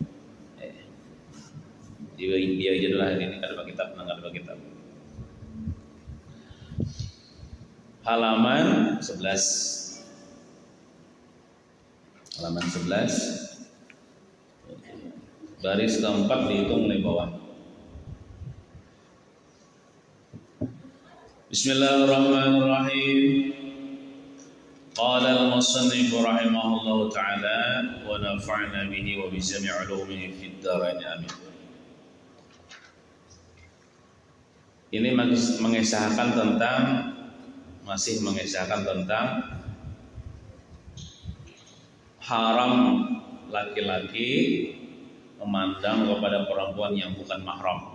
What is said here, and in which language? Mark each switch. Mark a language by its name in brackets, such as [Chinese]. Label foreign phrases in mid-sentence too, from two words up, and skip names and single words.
[Banjar] Dia jadilah hari ini kada kitab nang kada kitab. [Indonesian] Halaman 11. Halaman 11. Baris keempat dihitung mulai bawah. [Arabic] بسم الله الرحمن الرحيم. قال المصنف رحمه الله تعالى ونفعنا به وبجميع علومه في الدارين آمين. [Indonesian] Ini masih mengisahkan tentang haram laki-laki memandang kepada perempuan yang bukan mahram.